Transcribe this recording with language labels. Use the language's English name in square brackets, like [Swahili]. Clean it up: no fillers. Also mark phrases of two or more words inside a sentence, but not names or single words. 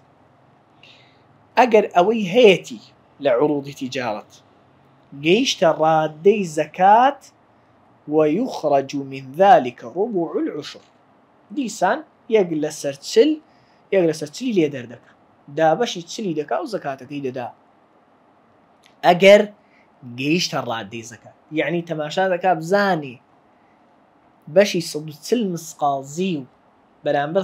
[Central Kurdish] ئەگەر ئەوەی هەیەی لە عروضی تیجارەت گەیشتە ڕادەی زەکات [Arabic] ويخرج من ذلك ربع العشر [Central Kurdish] دیسان یەک لەسەر چلی لێ دەردەکە دابەشی چلی دەکا و زەکاتەکەی دەدا ئەگەر گەیشتە ڕادەی زەکات یعنی تەماشا دەکا بزانێ بەشی 140 مسقال و بەرامبەر